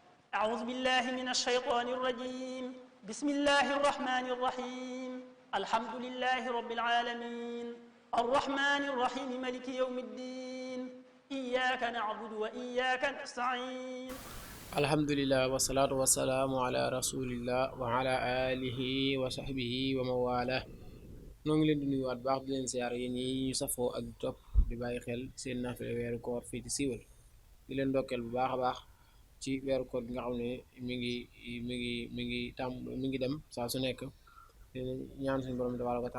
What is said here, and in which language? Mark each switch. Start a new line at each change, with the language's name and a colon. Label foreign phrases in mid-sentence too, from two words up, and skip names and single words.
Arabic: أعوذ بالله من الشيطان الرجيم بسم الله الرحمن الرحيم الحمد لله رب العالمين الرحمن الرحيم ملك يوم الدين إياك نعبد وإياك نستعين الحمد لله والصلاة والسلام على رسول الله وعلى آله وصحبه ومن والاه
Wolof: noo ngi leen di nuyuwaat baax di leen siyaar yéen ñi ñu safoo ak topp di bàyyi xel seen naafile weeru koor fii ci siiwal di leen ndokkeel bu baax a baax ci weeru koor bi nga xam ne mi ngi dem saa su nekk ñaan suñu borom
Arabic: تبارك و